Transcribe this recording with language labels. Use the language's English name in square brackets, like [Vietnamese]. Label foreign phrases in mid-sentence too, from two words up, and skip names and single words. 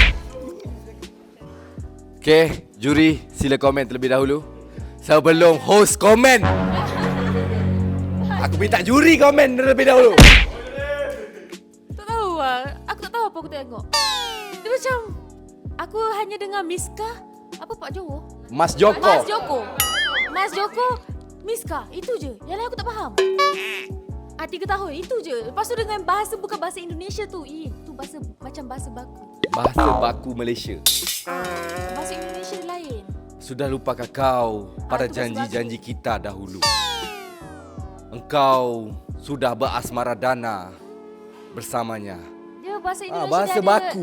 [Malay] Okay, juri sila komen terlebih dahulu. Sebelum host komen. Aku minta juri komen terlebih dahulu. Tak tahu lah. Aku tak tahu apa aku tengok. Dia macam, aku hanya dengar Miska. Apa Pak Jowo? Mas Joko. Mas Joko, Miska. Itu je. Yang lain aku tak faham. 3 tahun, itu je. Lepas tu dengan bahasa, bukan bahasa Indonesia tu. Itu bahasa, macam bahasa baku. Bahasa baku Malaysia. Bahasa Indonesia lain. [Indonesian] Sudah lupakah kau pada [Malay] Itu bahasa [Indonesian] janji-janji kita dahulu? Engkau sudah berasmara dana bersamanya. [Malay] Dia bahasa Indonesia bahasa dia baku.